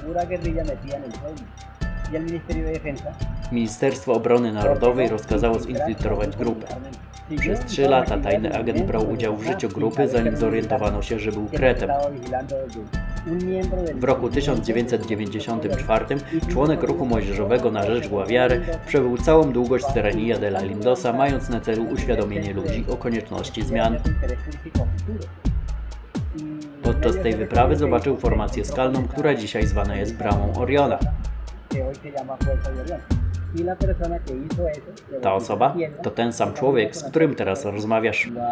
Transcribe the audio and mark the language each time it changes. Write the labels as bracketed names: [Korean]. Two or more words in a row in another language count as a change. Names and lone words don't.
[Polish] Ministerstwo Obrony Narodowej rozkazało zinfiltrować grupę. Przez 3 lata tajny agent brał udział w życiu grupy, zanim zorientowano się, że był kretem. W roku 1994 członek ruchu młodzieżowego na rzecz Guaviare przebył całą długość Serranía de la Lindosa, mając na celu uświadomienie ludzi o konieczności zmian. Podczas tej wyprawy zobaczył formację skalną, która dzisiaj zwana jest Bramą Oriona. Ta osoba to ten sam człowiek, z którym teraz rozmawiasz.